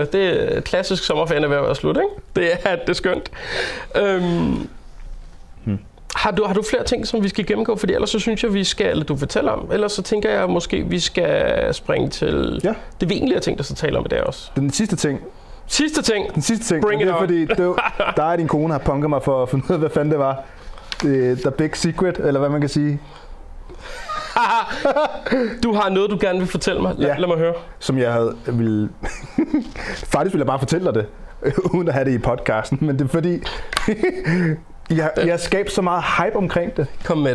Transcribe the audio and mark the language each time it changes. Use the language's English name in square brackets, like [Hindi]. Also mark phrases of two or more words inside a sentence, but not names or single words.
[Danish] Det er klassisk sommerferie ved at være slut, ikke? Det er skønt. Har du flere ting, som vi skal gennemgå? Fordi ellers så synes jeg, vi skal, eller du fortæller om. Ellers så tænker jeg måske, vi skal springe til det vigtige ting, der så taler om i dag også. Den sidste ting. Den sidste ting. [English] Bring it on. [Danish] Fordi der er din kone har punket mig for at finde ud af, hvad fanden det var. [English] The big secret, [Danish] eller hvad man kan sige. Du har noget, du gerne vil fortælle mig. Lad mig høre. Som jeg ville... Faktisk ville jeg bare fortælle dig det, uden at have det i podcasten. Men det er fordi... jeg har skabt så meget hype omkring det. Kom med det.